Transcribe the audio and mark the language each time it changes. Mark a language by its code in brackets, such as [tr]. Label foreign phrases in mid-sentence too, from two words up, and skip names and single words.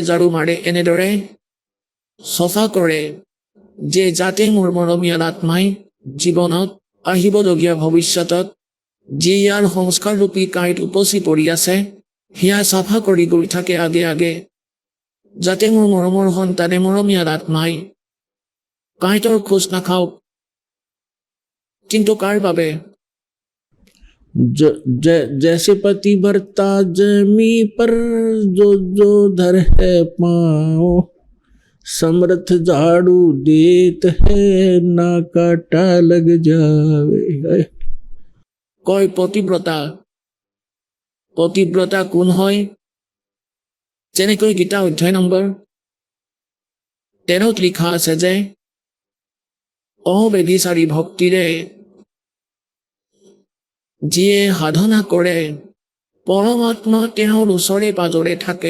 [as] ঝাৰু মাৰে, এনেদৰে চফা কৰে যে যাতে মোৰ মৰমীয়াল আত্মাই জীৱনত আহিবলগীয়া ভৱিষ্যতত যি ইয়াৰ সংস্কাৰৰূপী কাঁইট উপচি পৰি আছে সেয়া চাফা কৰি গৈ থাকে আগে আগে, যাতে মোৰ মৰমৰ সন্তানে মৰমীয়াল আত্মাই কাঁইটৰ খোজ নাখাওক। কিন্তু কাৰ বাবে? [hi] जैसे पति बरता जमी पर जो जो धर है पाँव, समर्थ झाड़ू देत है ना काटा लग जावे। [as] কয় পতিব্ৰতা। পতিব্ৰতা কোন হয়? যেনেকৈ গীতা অধ্যায় নম্বৰ 13 লিখা আছে যে অবেভিচাৰী ভক্তিৰে যিয়ে সাধনা কৰে পৰমাত্মা তেওঁৰ ওচৰে পাজৰে থাকে।